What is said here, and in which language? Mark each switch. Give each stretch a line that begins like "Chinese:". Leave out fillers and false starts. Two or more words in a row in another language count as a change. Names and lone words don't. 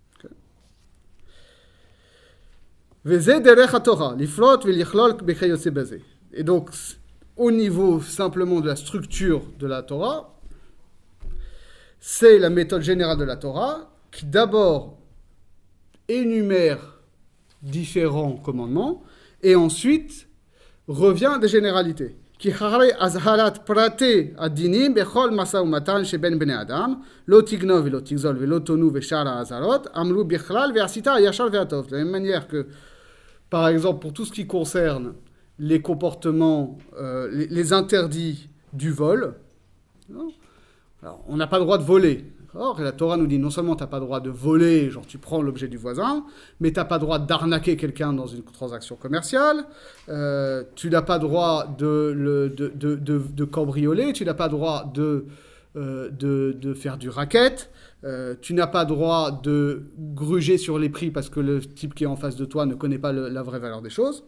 French: Et donc, au niveau simplement de la structure de la Torah, c'est la méthode générale de la Torah qui d'abord énumère différents commandements et ensuite revient à des généralités.
Hebrew: כי אחרי אזהרת פרטי הדינים בכל משא ומתן שבין בני אדם, לא תגנוב ולא תגזול ולא תונו ושאר האזהרות, אמרו בכלל ועשית הישר והטוב.
French: De la même manière que, par exemple, pour tout ce qui concerne les comportements, les interdits du vol, alors, on n'a pas le droit de voler. Or, la Torah nous dit non seulement tu n'as pas le droit de voler, genre tu prends l'objet du voisin, mais tu n'as pas le droit d'arnaquer quelqu'un dans une transaction commerciale, tu n'as pas le droit de cambrioler, tu n'as pas le droit de faire du racket, tu n'as pas le droit de gruger sur les prix parce que le type qui est en face de toi ne connaît pas la vraie valeur des choses.